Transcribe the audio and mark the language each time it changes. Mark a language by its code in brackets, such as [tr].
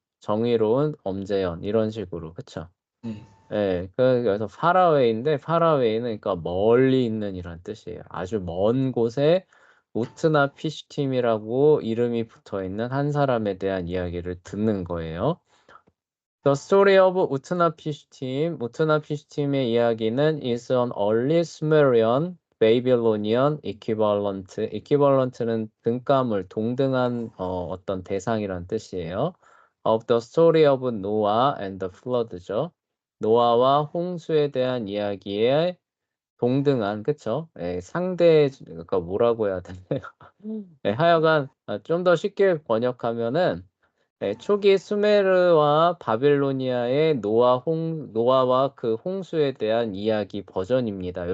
[ko] 정의로운 엄재현 이런 식으로 그쵸? 네. 그래서 파라웨이인데 파라웨이는 그러니까 멀리 있는 이란 뜻이에요. 아주 먼 곳에 우트나 피쉬팀이라고 이름이 붙어있는 한 사람에 대한 이야기를 듣는 거예요. [en] The story of 우트나 피쉬팀. 우트나 피쉬팀의 이야기는 is an early Sumerian Babylonian equivalent. [ko] equivalent는 등가물, 동등한 어떤 대상이란 뜻이에요. [en] Of the story of Noah and the flood죠. [ko] 노아와 홍수에 대한 이야기에 동등한, 그쵸? 예, 상대, 그러니까 뭐라고 해야 되나요? 예, 하여간 좀 더 쉽게 번역하면은 초기 수메르와 바빌로니아의 노아와 그 홍수에 대한 이야기 버전입니다.